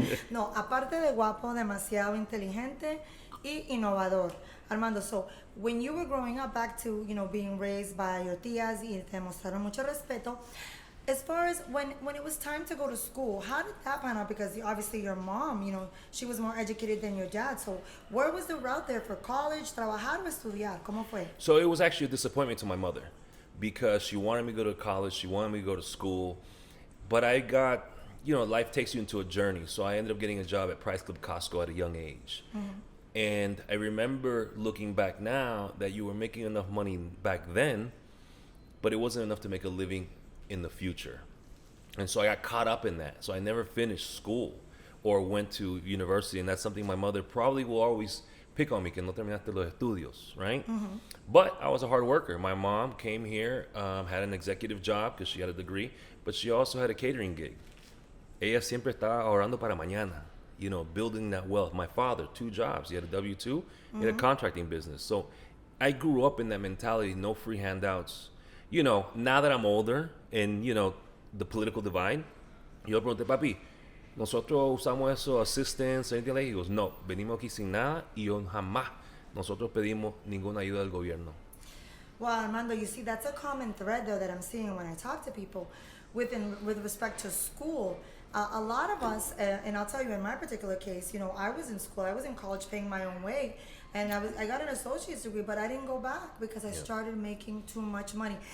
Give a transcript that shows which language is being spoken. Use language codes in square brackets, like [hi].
[es] No, aparte de guapo, demasiado inteligente y innovador. [en] Armando, so when you were growing up, back to, being raised by your [es] tías y te mostraron mucho respeto, [en] as far as when it was time to go to school, how did that pan out? Because obviously your mom, she was more educated than your dad. So where was the route there for college, [es] trabajar o estudiar? ¿Cómo fue? [en] So it was actually a disappointment to my mother, because she wanted me to go to college, she wanted me to go to school. But I got, life takes you into a journey. So I ended up getting a job at Price Club Costco at a young age. And I remember looking back now that you were making enough money back then, but it wasn't enough to make a living in the future. And so I got caught up in that. So I never finished school or went to university. And that's something my mother probably will always pick on me, [es] que no terminaste los estudios, [en] right? But I was a hard worker. My mom came here, had an executive job because she had a degree, but she also had a catering gig. [es] Ella siempre estaba ahorrando para mañana, [en] building that wealth. My father, 2 jobs. He had a W-2, he had a contracting business. So I grew up in that mentality, no free handouts. Now that I'm older and, the political divide, [es] yo le pregunté, papi, nosotros usamos eso, [en] assistance, anything like that? He goes, no, [es] venimos aquí sin nada y yo jamás nosotros pedimos ninguna ayuda del gobierno. [en] Well, Armando, you see, that's a common thread, though, that I'm seeing when I talk to people with respect to school. A lot of us, and I'll tell you, in my particular case, you know, I was in school, I was in college paying my own way, and I got an associate's degree, but I didn't go back because I started making too much money.